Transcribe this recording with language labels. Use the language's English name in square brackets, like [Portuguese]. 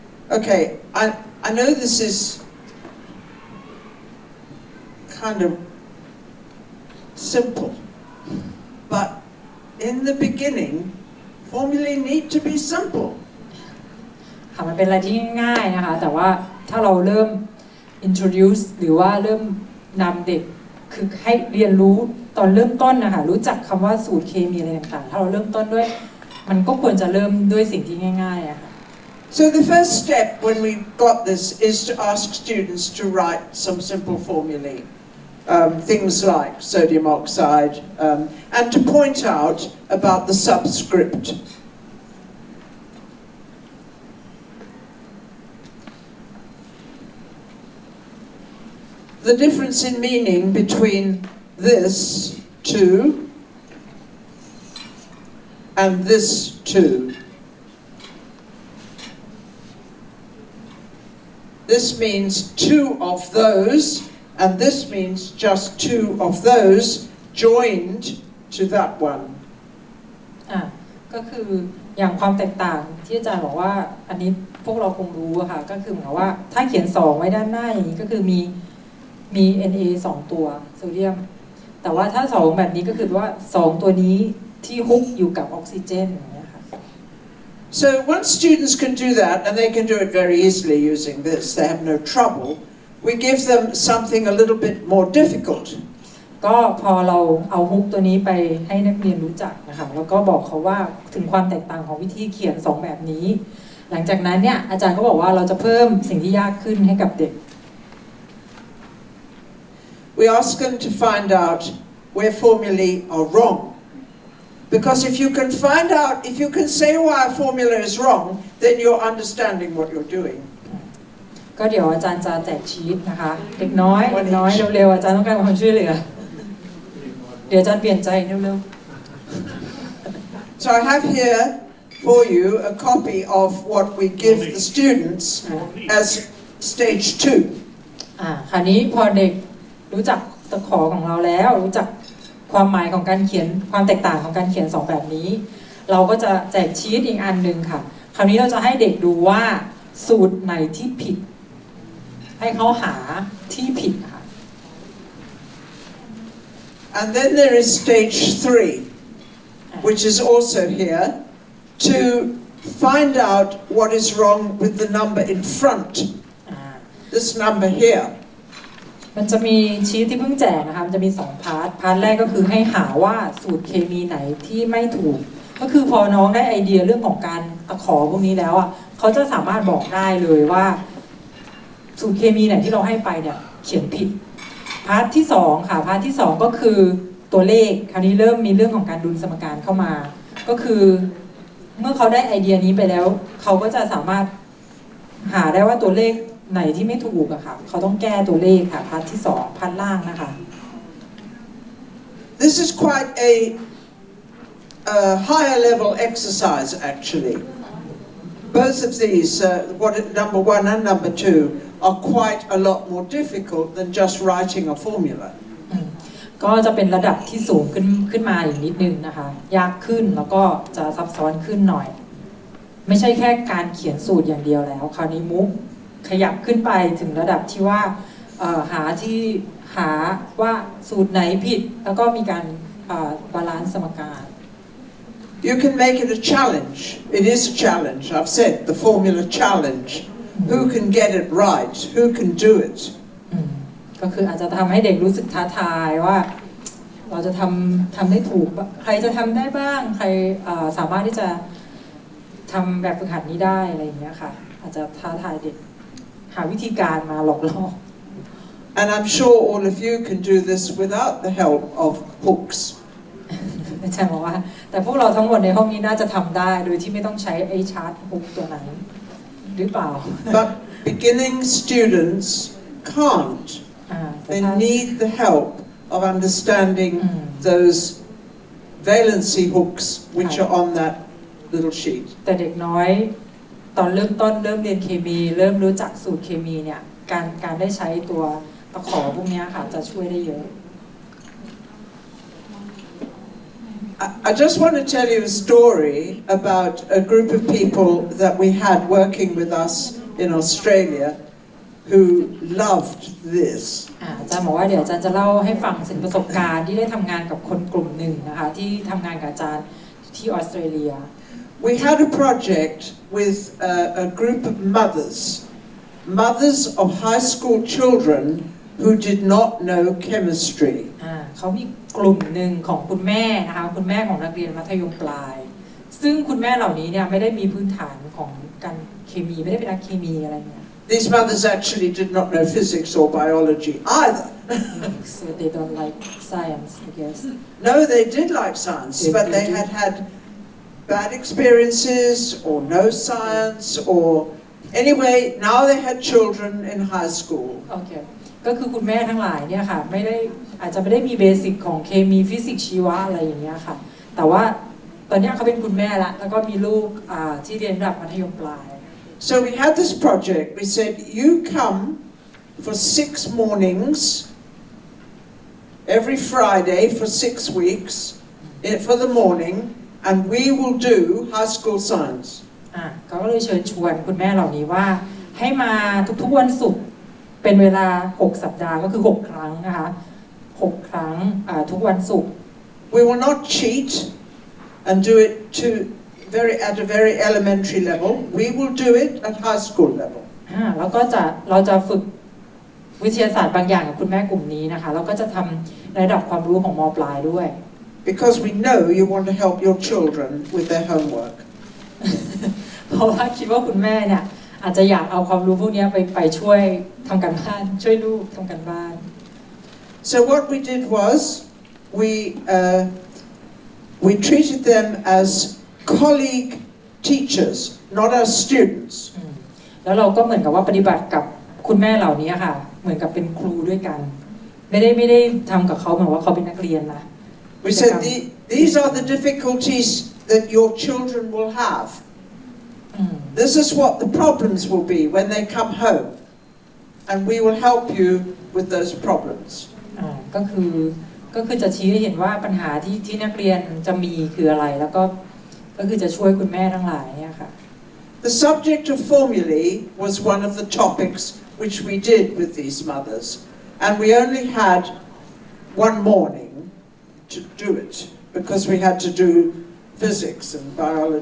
[English] Okay, I know this is kind of simple, but in the beginning, formulae need to be simple. [Thai] ค่ะมันเป็นอะไรที่ง่ายๆนะคะแต่ว่าถ้าเราเริ่ม introduce หรือว่าเริ่มนำเด็กคือให้เรียนรู้ตอนเริ่มต้นนะคะรู้จักคำว่าสูตรเคมีอะไรต่างๆถ้าเราเริ่มต้นด้วยมันก็ควรจะเริ่มด้วยสิ่งที่ง่ายๆอะค่ะ [English] So the first step when we got this is to ask students to write some simple formulae, things like sodium oxide, and to point out about the subscript. The difference in meaning between this two and this two. This means two of those, and this means just two of those joined to that one. [Thai] ก็คืออย่างความแตกต่างที่อาจารย์บอกว่าอันนี้พวกเราคงรู้อะค่ะก็คือเหมือนว่าถ้าเขียน2ไว้ด้านหน้าอย่างนี้ก็คือมี Na 2ตัวโซเดียมแต่ว่าถ้า2แบบนี้ก็คือว่า2ตัวนี้ที่ฮุกอยู่กับออกซิเจนอย่างเงี้ยค่ะ [English] So once students can do that, and they can do it very easily using this, they have no trouble, we give them something a little bit more difficult. [Thai] ก็พอเราเอาฮุกตัวนี้ไปให้นักเรียนรู้จักนะคะแล้วก็บอกเขาว่าถึงความแตกต่างของวิธีเขียน2แบบนี้หลังจากนั้นเนี่ยอาจารย์ก็บอกว่าเราจะเพิ่มสิ่งที่ยากขึ้นให้กับเด็ก [English] We ask them to find out where formulae are wrong. Because if you can find out, if you can say why a formula is wrong, then you're understanding what you're doing. [Thai] ก็เดี๋ยวอาจารย์จะแจกชีทนะคะเด็กน้อยเร็วๆอาจารย์ต้องการความช่วยเหลือเดี๋ยวอาจารย์เปลี่ยนใจเร็ว [English] So I have here for you a copy of what we give the students as stage 2. [Thai] คราวนี้พอเด็กรู้จักตะขอของเราแล้วรู้จักความหมายของการเขียนความแตกต่างของการเขียน2แบบนี้เราก็จะแจกชีทอีกอันนึงค่ะคราวนี้เราจะให้เด็กดูว่าสูตรไหนที่ผิดให้เขาหาที่ผิดค่ะ [English] And then there is stage 3, which is also here, to find out what is wrong with the number in front. This number here. [Thai] มันจะมีชีทที่เพิ่งแจกนะคะมันจะมี2พาร์ทแรกก็คือให้หาว่าสูตรเคมีไหนที่ไม่ถูกก็คือพอน้องได้ไอเดียเรื่องของการตะขอพวกนี้แล้วอ่ะเขาจะสามารถบอกได้เลยว่าสูตรเคมีไหนที่เราให้ไปเนี่ยเขียนผิดพาร์ทที่2ค่ะพาร์ทที่2ก็คือตัวเลขคราวนี้เริ่มมีเรื่องของการดุลสมการเข้ามาก็คือ เมื่อเขาได้ไอเดียนี้ไปแล้วเขาก็จะสามารถหาได้ว่าตัวเลขไหนที่ไม่ถูกอะค่ะเขาต้องแก้ตัวเลขค่ะพาร์ทที่2พาร์ทล่างนะคะ [English] This is quite a higher level exercise actually. Both of these, number 1 and number 2, are quite a lot more difficult than just writing a formula. [Thai] ก็จะเป็นระดับที่สูงขึ้นมาอีกนิดนึงนะคะยากขึ้นแล้วก็จะซับซ้อนขึ้นหน่อยไม่ใช่แค่การเขียนสูตรอย่างเดียวแล้วคราวนี้มุกขยับขึ้นไปถึงระดับที่ว่าหาว่าสูตรไหนผิดแล้วก็มีการบาลานซ์สมการ [English] You can make it a challenge. It is a challenge. I've said the formula challenge. Who can get it right? Who can do it? [Thai] ก็คืออาจจะทำให้เด็กรู้สึกท้าทายว่าเราจะทำได้ถูกใครจะทำได้บ้างใครสามารถที่จะทำแบบฝึกหัดนี้ได้อะไรอย่างเงี้ยค่ะอาจจะท้าทายเด็กหาวิธีการมาหลอกล่อ [English] And I'm sure all of you can do this without the help of hooks. [Thai] อาจารย์บอกว่าแต่พวกเราทั้งหมดในห้องนี้น่าจะทำได้โดยที่ไม่ต้องใช้ไอ้ชาร์ตฮุกตัวนั้นหรือเปล่า [English] But beginning students can't. They need the help of understanding those valency hooks which are on that little sheet. [Thai] แต่เด็กน้อยตอนเริ่มต้นเริ่มเรียนเคมีเริ่มรู้จักสูตรเคมีเนี่ยการได้ใช้ตัวตะขอพวกนี้ค่ะจะช่วยได้เยอะ [English] I just want to tell you a story about a group of people that we had working with us in Australia who loved this. [Thai] อาจารย์บอกว่าเดี๋ยวอาจารย์จะเล่าให้ฟังถึงประสบการณ์ที่ได้ทำงานกับคนกลุ่มหนึ่งนะคะที่ทำงานกับอาจารย์ที่ออสเตรเลีย [English] We had a project with a group of mothers of high school children who did not know chemistry. [Thai] เขามีกลุ่มหนึ่งของคุณแม่นะคะคุณแม่ของนักเรียนมัธยมปลายซึ่งคุณแม่เหล่านี้เนี่ยไม่ได้มีพื้นฐานของการเคมีไม่ได้เป็นนักเคมีอะไรเนี่ย [English] These mothers actually did not know physics or biology either. So they don't like science, I guess. No, they did like science, but they had had bad experiences or no science or anyway, now they had children in high school. Okay. [Thai] ก็คือคุณแม่ทั้งหลายเนี่ยค่ะอาจจะไม่ได้มีเบสิกของเคมีฟิสิกส์ชีวะอะไรอย่างเงี้ยค่ะแต่ว่าตอนนี้เขาเป็นคุณแม่ละแล้วก็มีลูกที่เรียนระดับมัธยมปลาย [English] So we had this project. We said, you come for 6 mornings every Friday for 6 weeks for the morning, and we will do high school science. [Thai] เขาก็เลยเชิญชวนคุณแม่เหล่านี้ว่าให้มาทุกๆวันศุกร์เป็นเวลา6สัปดาห์ก็คือ6ครั้งนะคะ6ครั้งทุกวันศุกร์ [English] We will not cheat and do it at a very elementary level. We will do it at high school level. [Thai] แล้วก็เราจะฝึกวิทยาศาสตร์บางอย่างกับคุณแม่กลุ่มนี้นะคะแล้วก็จะทำในระดับความรู้ของม. ปลายด้วย [English] Because we know you want to help your children with their homework. [Thai] เพราะว่าคิดว่าคุณแม่เนี่ยอาจจะอยากเอาความรู้พวกนี้ไปช่วยทำการบ้านช่วยลูกทำการบ้าน [English] So what we did was we treated them as colleague teachers, not as students. [Thai] แล้วเราก็เหมือนกับว่าปฏิบัติกับคุณแม่เหล่านี้ค่ะเหมือนกับเป็นครูด้วยกันไม่ได้ทำกับเขาเหมือนว่าเขาเป็นนักเรียนนะ [English] We said these are the difficulties that your children will have. This is what the problems will be when they come home, and we will help you with those problems. [Thai] ก็คือจะชี้ให้เห็นว่าปัญหาที่นักเรียนจะมีคืออะไรแล้วก็คือจะช่วยคุณแม่ทั้งหลายเนี่ยค่ะ [English] The subject of formulae was one of the topics which we did with these mothers, and we only had one morning to do it because we had to do physics and biology.